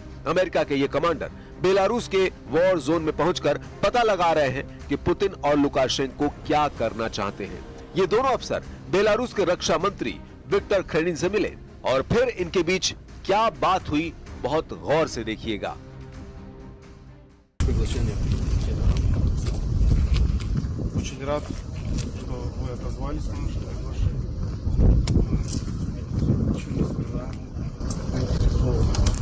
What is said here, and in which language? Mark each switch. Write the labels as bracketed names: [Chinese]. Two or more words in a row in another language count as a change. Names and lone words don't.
[Hindi] अमेरिका के ये कमांडर बेलारूस के वॉर जोन में पहुंचकर पता लगा रहे हैं कि पुतिन और लुकाशेंको क्या करना चाहते हैं। ये दोनों अफसर बेलारूस के रक्षा मंत्री विक्टर खेनिन से मिले और फिर इनके बीच क्या बात हुई, बहुत गौर से देखिएगा। [Russian] Очень рад, что вы отозвались на наше приглашение. Почему не сказали?